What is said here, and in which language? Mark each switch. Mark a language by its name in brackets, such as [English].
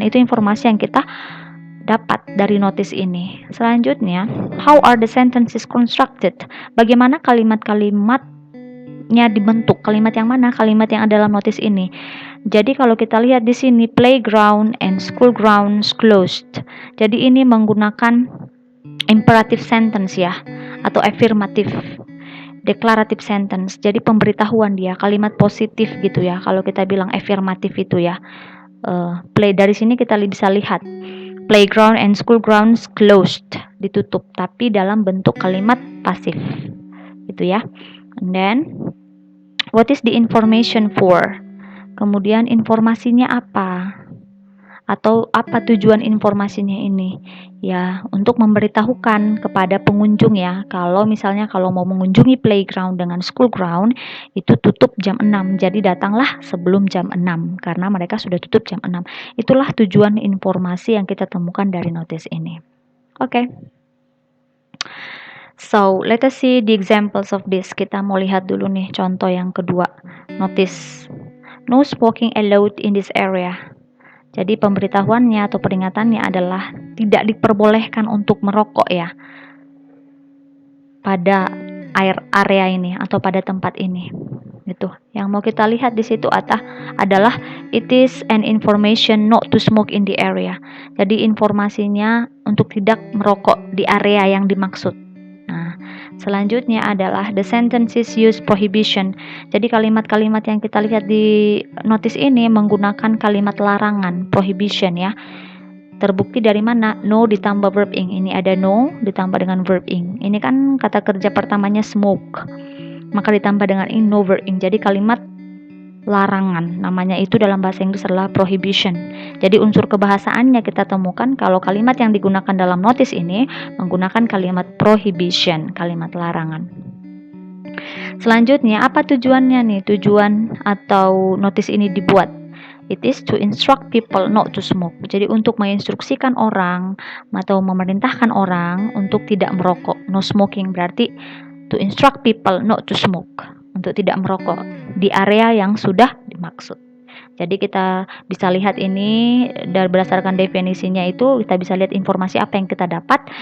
[Indonesian] Itu informasi yang kita dapat dari notice ini. [English] Selanjutnya, how are the sentences constructed? [Indonesian] Bagaimana kalimat-kalimatnya dibentuk? Kalimat yang mana? Kalimat yang ada dalam notice ini. Jadi kalau kita lihat di sini, [English] playground and school grounds closed. [Indonesian] Jadi ini menggunakan imperative sentence ya, atau affirmative declarative sentence. Jadi pemberitahuan dia, kalimat positif gitu ya. Kalau kita bilang affirmative itu ya. Dari sini kita bisa lihat [English] playground and school grounds closed, [Indonesian] ditutup, tapi dalam bentuk kalimat pasif gitu ya. [English] And then what is the information for? [Indonesian] Kemudian informasinya apa? Atau apa tujuan informasinya ini? Ya, untuk memberitahukan kepada pengunjung ya, kalau misalnya kalau mau mengunjungi playground dengan school ground itu tutup jam 6. Jadi datanglah sebelum jam 6 karena mereka sudah tutup jam 6. Itulah tujuan informasi yang kita temukan dari notice ini. Oke. [English] So, let us see the examples of this. [Indonesian] Kita mau lihat dulu nih contoh yang kedua. [English] Notice, no smoking allowed in this area. [Indonesian] Jadi pemberitahuannya atau peringatannya adalah tidak diperbolehkan untuk merokok ya pada area ini atau pada tempat ini. Gitu. Yang mau kita lihat di situ adalah [English] it is an information not to smoke in the area. [Indonesian] Jadi informasinya untuk tidak merokok di area yang dimaksud. Nah, selanjutnya adalah [English] the sentences use prohibition. [Indonesian] Jadi kalimat-kalimat yang kita lihat di notice ini menggunakan kalimat larangan, prohibition ya. Terbukti dari mana? No ditambah verb ing. Ini ada no ditambah dengan verb ing. Ini kan kata kerja pertamanya smoke. Maka ditambah dengan ing, no verb ing. Jadi kalimat larangan. Namanya itu dalam bahasa Inggris adalah prohibition. Jadi unsur kebahasaannya kita temukan kalau kalimat yang digunakan dalam notice ini menggunakan kalimat prohibition, kalimat larangan. Selanjutnya, apa tujuannya nih? Tujuan atau notice ini dibuat. [English] It is to instruct people not to smoke. [Indonesian] Jadi untuk menginstruksikan orang atau memerintahkan orang untuk tidak merokok. [English] No smoking berarti to instruct people not to smoke. [Indonesian] Untuk tidak merokok di area yang sudah dimaksud. Jadi kita bisa lihat ini dari berdasarkan definisinya itu kita bisa lihat informasi apa yang kita dapat.